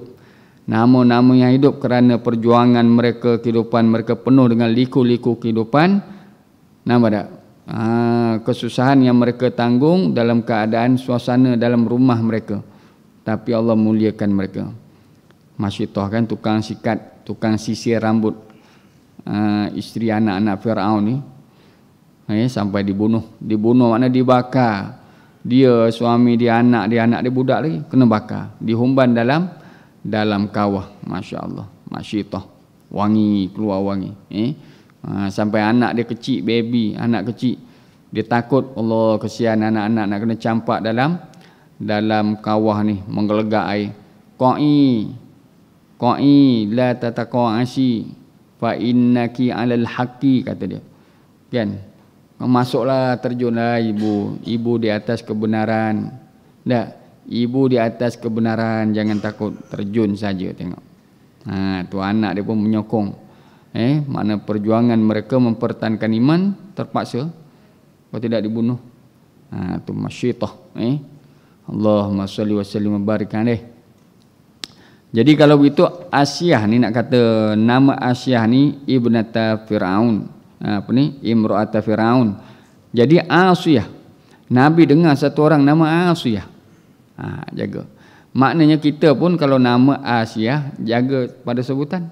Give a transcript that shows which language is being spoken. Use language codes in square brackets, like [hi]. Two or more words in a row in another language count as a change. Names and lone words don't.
[ms] Nama-nama yang hidup kerana perjuangan mereka, kehidupan mereka penuh dengan liku-liku kehidupan. Nampak tak? Kesusahan yang mereka tanggung dalam keadaan suasana dalam rumah mereka, tapi Allah muliakan mereka. Masyitah kan tukang sikat, tukang sisir rambut isteri anak-anak Fir'aun ni, sampai dibunuh. Dibunuh makna dibakar. Dia, suami dia, anak dia budak lagi kena bakar, dihumban dalam kawah. [ar] Masya Allah, [ms] Masyitah, wangi, keluar wangi. Sampai anak dia kecil, baby, anak kecil, dia takut, Allah kesian anak-anak nak kena campak dalam kawah ni, menggelegak air. [ar] Qa'i la tataqa'asi fa innaki 'alal haqqi, [ms] kata dia. Kan? Masuklah, terjunlah ibu di atas kebenaran. Tak, ibu di atas kebenaran, jangan takut, terjun saja, tengok. Tu anak dia pun menyokong. Makna perjuangan mereka mempertahankan iman terpaksa, kalau tidak dibunuh. Tu Masyitah. [ar] Allahumma salli wa sallim wa barik alaih. [ms] Jadi kalau begitu Asiyah ni, nak kata nama Asiyah ni [ar] ibnata Fir'aun. Imra'ata Fir'aun. [ms] Jadi Asiyah, Nabi dengar satu orang nama Asiyah, jaga. Maknanya kita pun kalau nama Asiyah, jaga pada sebutan.